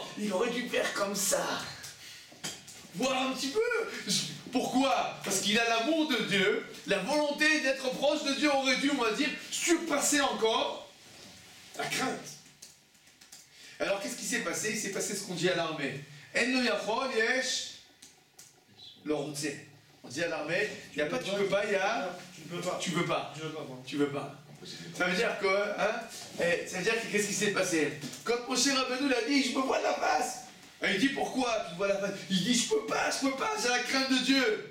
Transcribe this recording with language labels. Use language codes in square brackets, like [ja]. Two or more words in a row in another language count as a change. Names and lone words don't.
[fr] Il aurait dû faire comme ça. Voir un petit peu. Pourquoi? Parce qu'il a l'amour de Dieu, la volonté d'être proche de Dieu aurait dû, on va dire, surpasser encore la crainte. Alors qu'est-ce qui s'est passé? Il s'est passé ce qu'on dit à l'armée. [he] אין לא יכול יש לא רוצה. [fr] On dit à l'armée, il n'y a pas, tu peux pas, il y a... Tu veux pas. Tu veux pas. Ça veut dire quoi, hein? Ça veut dire que qu'est-ce qui s'est passé? Quand Moshe Rabbeinu l'a dit, je me vois la face. Et il dit pourquoi tu vois la face? Il dit je peux pas, j'ai la crainte de Dieu.